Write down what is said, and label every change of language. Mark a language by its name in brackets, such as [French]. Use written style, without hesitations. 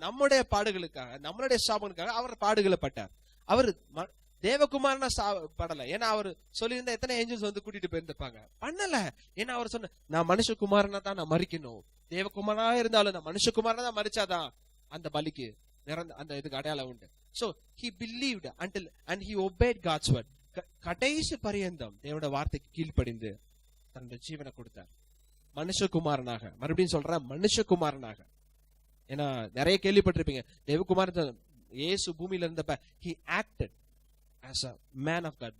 [Tamil] நம்முடைய பாடுகளுக்காக, நம்மளுடைய சாபனுக்காக அவர் பாடுகளை பட்டார். அவர் தேவகுமாரனா படல. ஏன்னா அவர் சொல்லியிருந்தா எத்தனை ஏஞ்சல்ஸ் வந்து கூட்டிட்டு போயிருந்திருப்பாங்க. பண்ணல. ஏன்னா அவர் சொன்ன, நான் மனுஷகுமாரனா தான் நான் மறிக்கணும். தேவகுமாரனா இருந்தாலும் நான் மனுஷகுமாரனா தான் மறிச்சாதான் அந்த பலிக்கு அந்த இதுக்கு அடையாளம் உண்டு. [English] So he believed until and he obeyed God's word. [Tamil] கடைசி பரியந்தம் தேவனுடைய வார்த்தைக்கு கீழ்ப்படிந்து தன்னுடைய ஜீவனை கொடுத்தார். மனுஷகுமாரனாக, மறுபடியும் சொல்றேன், மனுஷகுமாரனாக. ஏன்னா நிறைய கேள்விப்பட்டிருப்பீங்க, தேவகுமாரன் இயேசு பூமியில இருந்தப்ப [English] he acted as a man of God.